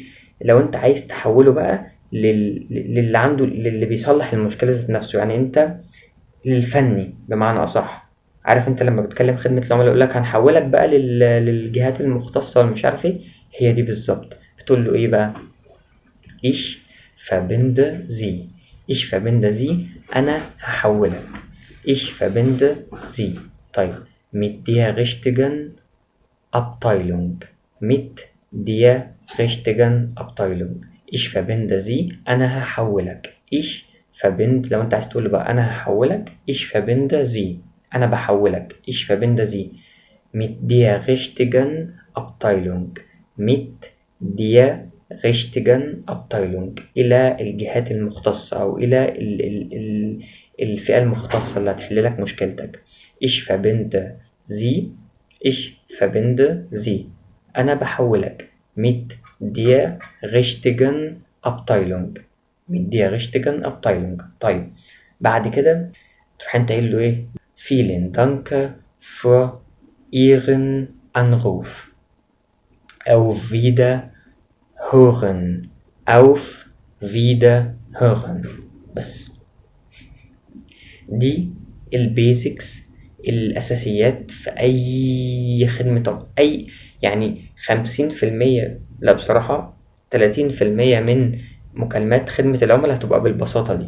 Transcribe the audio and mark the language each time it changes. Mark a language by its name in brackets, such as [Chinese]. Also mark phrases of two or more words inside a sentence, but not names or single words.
[Arabic] لو انت عايز تحوله بقى للي عنده، للي بيصلح المشكلة ذات نفسه، يعني انت للفني بمعنى اصح. عارف انت لما بتكلم خدمة العملاء يقول لك هنحولك بقى للجهات المختصة مش عارف ايه، هي دي بالظبط. بتقول له ايه بقى؟ [German] ich verbinde Sie. ich verbinde Sie [Arabic] انا هحولك. [German] ich verbinde Sie. طيب mit der richtigen Abteilung mit der richtigen Abteilung. Ich verbinde sie. [Arabic] أنا هحولك. [German] Ich verbinde. [Arabic] لو أنت عايز تقول بقى أنا هحولك. [German] Ich verbinde sie. [Arabic] أنا بحولك. [German] Ich verbinde sie mit der richtigen Abteilung. mit der richtigen Abteilung [Arabic] إلى الجهات المختصة أو إلى الفئة المختصة اللي هتحل لك مشكلتك. [German] Ich verbinde sie. Ich verbinde sie. [Arabic] أنا بحولك [German] mit der richtigen Abteilung. mit der richtigen Abteilung. [Arabic] طيب بعد كده تروح انت قايل له ايه؟ [German] vielen Dank für Ihren Anruf. Auf Wiederhören. auf Wiederhören. [Arabic] بس دي البيزكس الأساسيات في أي خدمة أي يعني 50%، لا بصراحة 30% من مكالمات خدمة العملاء هتبقى بالبساطة دي.